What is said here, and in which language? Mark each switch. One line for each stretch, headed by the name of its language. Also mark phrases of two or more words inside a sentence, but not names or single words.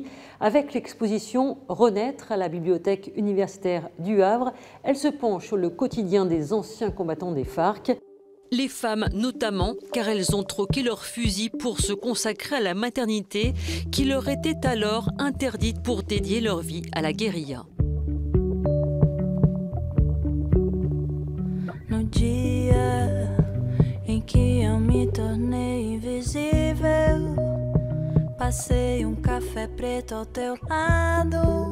French: Avec l'exposition Renaître à la bibliothèque universitaire du Havre, elle se penche sur le quotidien des anciens combattants des FARC. Les femmes notamment, car elles ont troqué leur fusil pour se consacrer à la maternité qui leur était alors interdite pour dédier leur vie à la guérilla.
Portuguese: No dia em que eu me tornei invisível, passei café preto ao teu lado.